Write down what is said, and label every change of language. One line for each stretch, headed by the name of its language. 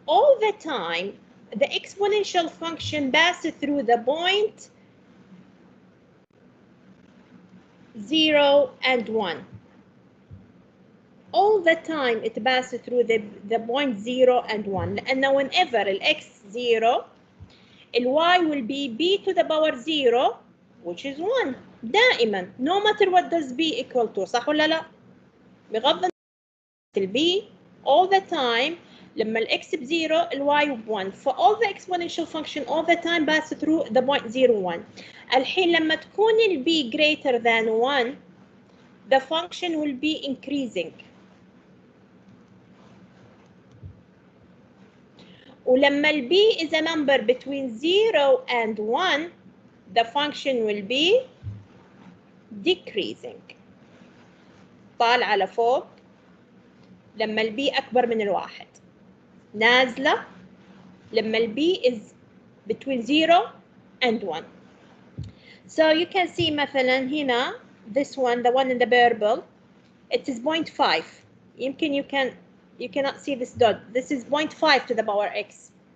English: All the time, the exponential function passes through the point 0 and 1. All the time it passes through the point 0 and 1.
Arabic: لأنه
English: whenever الx 0, the y will be b to the power 0, which is 1.
Arabic: دائما,
English: no matter what does b equal to.
Arabic: صح ولا لا؟ بغض الb,
English: all the time,
Arabic: لما الx ب0, الy ب1.
English: For all the exponential function, all the time pass through the point 0, 1.
Arabic: الحين لما تكون الb
English: greater than 1, the function will be increasing.
Arabic: ولما الb
English: is a number between 0 and 1, the function will be decreasing.
Arabic: طالعة لفوق لما الb أكبر من الواحد. نازلة لما الb
English: is between 0 and 1. So you can see
Arabic: مثلا هنا,
English: this one, the one in the purple, it is 0.5.
Arabic: يمكن
English: you cannot see this dot. This is 0.5 to the power x.